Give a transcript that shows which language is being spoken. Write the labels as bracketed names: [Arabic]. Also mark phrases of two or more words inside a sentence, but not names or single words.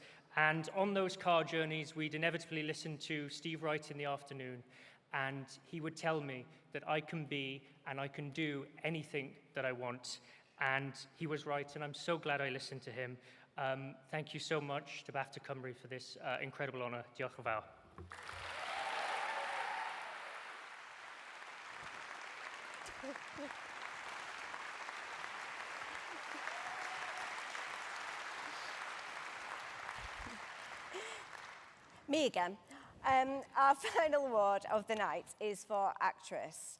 [English] And on those car journeys, we'd inevitably listen to Steve Wright in the afternoon. And he would tell me that I can be and I can do anything that I want. And he was right, and I'm so glad I listened to him. Thank you so much to BAFTA Cymru for this incredible honour. [Welsh] Diolch yn fawr. [English] Me again. Our final award of the night is for actress.